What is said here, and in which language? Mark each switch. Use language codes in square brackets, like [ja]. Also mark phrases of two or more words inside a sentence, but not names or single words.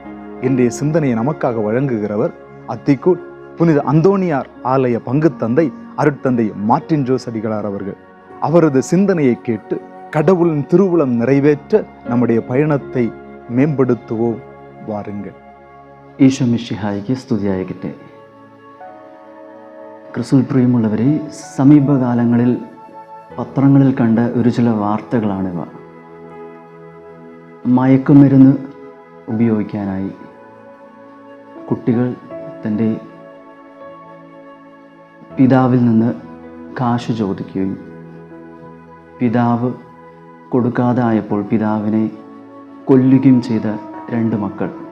[ta] இன்றைய சிந்தனையை நமக்காக வழங்குகிறவர் அத்திக்கூர் புனித அந்தோனியார் ஆலய பங்கு தந்தை அருட்தந்தை மார்ட்டின் ஜோஸ் அடிகளார் அவர்கள். அவரது சிந்தனையை கேட்டு கடவுளின் திருவுளம் நிறைவேற்ற நம்முடைய பயணத்தை மேம்படுத்துவோம். வாருங்கள். [ml] ഈശോ മിശിഹായ്ക്ക് സ്തുതിയായിരിക്കട്ടെ. ക്രിസ്തുവിൽ പ്രിയമുള്ളവരെ, സമീപകാലങ്ങളിൽ പത്രങ്ങളിൽ കണ്ട ഒരു ചില വാർത്തകളാണിവ. മയക്കുമരുന്ന് ഉപയോഗിക്കാനായി കുട്ടികൾ തൻ്റെ പിതാവിൽ നിന്ന് കാശ് ചോദിക്കുകയും പിതാവ് കൊടുക്കാതെ ആയപ്പോൾ പിതാവിനെ കൊല്ലുകയും ചെയ്ത 2 മക്കൾ.